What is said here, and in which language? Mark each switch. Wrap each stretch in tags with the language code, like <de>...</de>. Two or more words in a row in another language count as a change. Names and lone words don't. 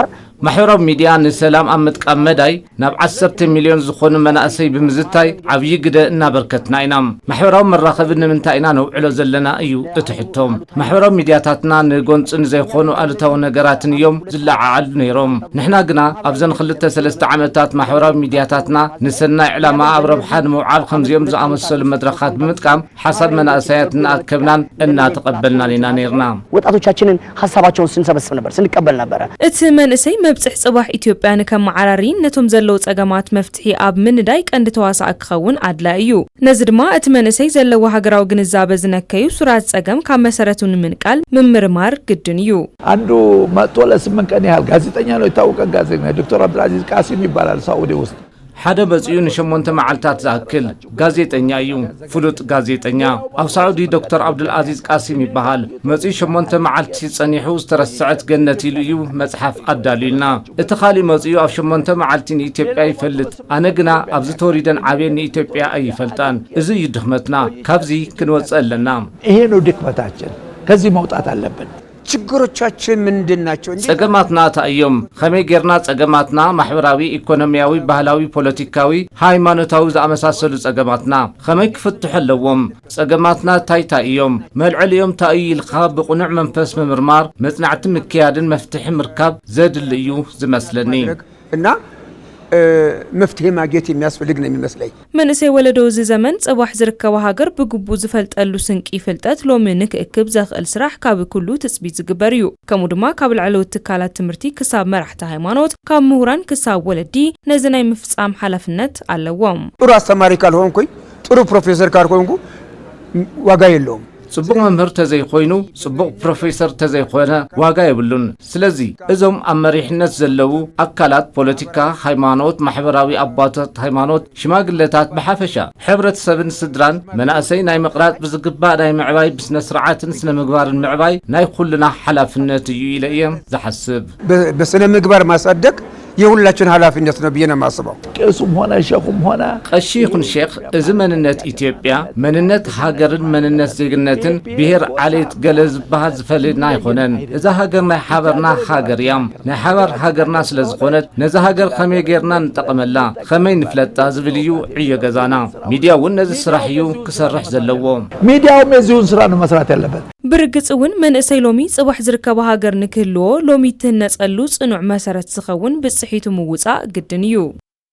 <ti>ማሕበራዊ ሚድያ ንሰላም ኣብ ምጥቃም መዳይ ናብ 10 ሚልዮን ዝኾኑ መናእሰይ ብምዝታይ ዓብይ ግደ እናበርከትና ኢና። ማሕበራዊ መራኸቢ ንምንታይ ኢና ነውዕሎ ዘለና እዩ እቲ ሕቶም። ማሕበራዊ ሚድያታትና ንጎንጽን ዘይኾኑ ኣሉታዊ ነገራትን እዮም ዝለዓዓሉ ነይሮም። ንሕና ግና ኣብዘን 2-3 ዓመታት ማሕበራዊ ሚድያታትና ንሰናይ ዕላማ ኣብ ረብሓ ንምውዓል ከምዚኦም ዝኣመሰሉ መድረኻት ብምጥቃም ሓሳብ መናእሰያት እናኣከብናን እናተቐበልናን ኢና ነርና።</ti> <am>ወጣቶቻችንን ሐሳባቸውን ስንሰበስብ ነበር ስንቀበል ነበር።</am> <ti>እቲ መንእሰይ መብጽሕ ጽባሕ ኢትዮጵያ ንከመዓራሪ ነቶም ዘለው ጸገማት መፍትሒ ኣብ ምንዳይ ቀንዲ ተዋሳኢ ክኸውን ኣድላ እዩ። ነዚ ድማ እቲ መንእሰይ ዘለዎ ሃገራዊ ግንዛቤ ዝነከዩ ሱራት ጸገም ካብ መሰረቱ ንምንቃል ምምርማር ግድን እዩ።</ti> <am>አንዱ መጥቶ ለ8 ቀን ያህል ጋዜጠኛ ነው፣ የታወቀ ጋዜጠኛ ዶክተር አብዱልአዚዝ ቃሲም ይባላል ሳዑዲ ውስጥ</am> <ti>ሓደ በጽዩ ንሸሞንተ መዓልታት ዝኣክል ጋዜጠኛ እዩ። ፍሉጥ ጋዜጠኛ ኣብ ሳዑዲ ዶክተር አብዱልአዚዝ ቃሲም ይበሃል። መጽዩ 8 መዓልቲ ጸኒሑ ዝተረስዐት ገነት ኢሉ እዩ መጽሓፍ ኣዳሊልና። እቲ ኻሊ መጽዩ ኣብ 8 መዓልቲ ንኢትዮጵያ ይፈልጥ፣ ኣነ ግና ኣብዚ ተወሪደን ዓብየን ንኢትዮጵያ ኣይፈልጣን። እዚ እዩ ድኽመትና፣ ካብዚ ክንወጽእ ኣለና።</ti> <am>ይሄ ነው ድክመታችን፣ ከዚህ መውጣት አለብን። ችግሮቻችን ምንድን ናቸው?</am> <ti>ጸገማትና ታእዮም ከመይ ጌርና ጸገማትና ማሕበራዊ ኢኮኖሚያዊ ባህላዊ ፖለቲካዊ ሃይማኖታዊ ዝኣመሳሰሉ ጸገማትና ከመይ ክፍትሑ ኣለዎም? ጸገማትና ታይታእዮም መልዕልዮም ታእዩ ኢልኻ ብቁኑዕ መንፈስ ምምርማር መጽናዕቲ ምክያድን መፍትሒ ምርካብ ዘድሊ እዩ ዝመስለኒ</ti> <am>እና መፍትሄ ማግኘት የሚያስፈልግ ነው የሚመስለኝ።</am> <ti>መንእሰይ ወለዶ እዚ ዘመን ጽባሕ ዝርከባ ሃገር ብግቡእ ዝፈልጠሉ ስንቂ ፍልጠት ሎሚ ንክእክብ ዘኽእል ስራሕ ካብ ኩሉ ትጽቢት ዝግበር እዩ። ከምኡ ድማ ካብ ልዕለዊ ትካላት ትምህርቲ ክሳብ መራሕቲ ሃይማኖት ካብ ምሁራን ክሳብ ወለዲ ነዚ ናይ ምፍጻም ሓላፍነት ኣለዎም።</ti> <am>ጥሩ አስተማሪ ካልሆንኩኝ ጥሩ ፕሮፌሰር ካልሆንኩ ዋጋ የለውም።</am> <ti>ጽቡቕ መምህር ተዘይኮይኑ ጽቡቕ ፕሮፌሰር ተዘይኮነ ዋጋ የብሉን። ስለዚ እዞም ኣብ መሪሕነት ዘለው ኣካላት ፖለቲካ፣ ሃይማኖት፣ ማሕበራዊ ኣባታት ሃይማኖት፣ ሽማግለታት ብሓፈሻ ሕብረተሰብን ስድራን መናእሰይ ናይ ምቕራጽ ብዝግባእ ናይ ምዕባይ ብስነ ስርዓትን ስነ ምግባርን ምዕባይ ናይ ኩልና ሓላፍነት እዩ ኢለ እየ ዝሓስብ።</ti> <am>በስነ ምግባር ማሳደግ የሁላችን ኃላፊነት ነው ብዬ ነው የማስበው። ቄሱም ሆነ ሸኹም ሆነ</am> <ti>ቀሺ ይኹን ሼኽ እዚ መንነት ኢትዮጵያ መንነት ሃገርን መንነት ዜግነትን ብሔር ዓሌት ገለ ዝበሃል ዝፈልጥና ኣይኮነን። እዛ ሃገር ናይ ሓበርና ሃገር እያ። ናይ ሓባር ሃገርና ስለ ዝኾነት ነዛ ሃገር ከመይ ጌርና ንጠቐመላ ከመይ ንፍለጣ ዝብል እዩ ዕዮ ገዛና። ሚድያ እውን ነዚ ስራሕ እዩ ክሰርሕ ዘለዎ።</ti> <am>ሚድያውም የዚሁን ስራ ነው መስራት ያለበት።</am> <ti>ብርግጽ እውን መንእሰይ ሎሚ ጽባሕ ዝርከባ ሃገር ንክህልዎ ሎሚ ትህነጸሉ ጽኑዕ መሰረት ዝኸውን ብጽሒቱ ምውጻእ ግድን እዩ።</ti>